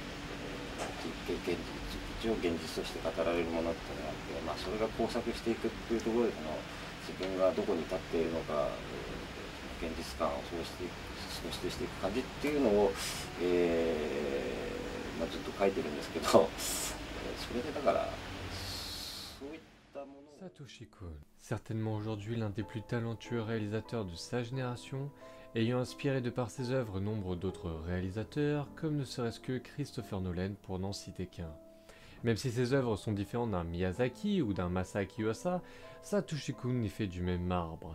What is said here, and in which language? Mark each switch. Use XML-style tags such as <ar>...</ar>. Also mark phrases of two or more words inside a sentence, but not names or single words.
<ja>一応現実として語られるものっていうのがあって、それが交錯していくっていうところで自分がどこに立っているのか、現実感を喪失していく感じっていうのを、ずっと書いてるんですけど、それでだからそういったものを。</ja> <fr>Satoshi Kon, certainement aujourd'hui l'un des plus talentueux réalisateurs de sa génération, ayant inspiré de par ses œuvres nombre d'autres réalisateurs, comme ne serait-ce que Christopher Nolan pour n'en citer qu'un. Même si ses œuvres sont différentes d'un Miyazaki ou d'un Masaaki Yuasa, Satoshi Kon est fait du même marbre.</fr>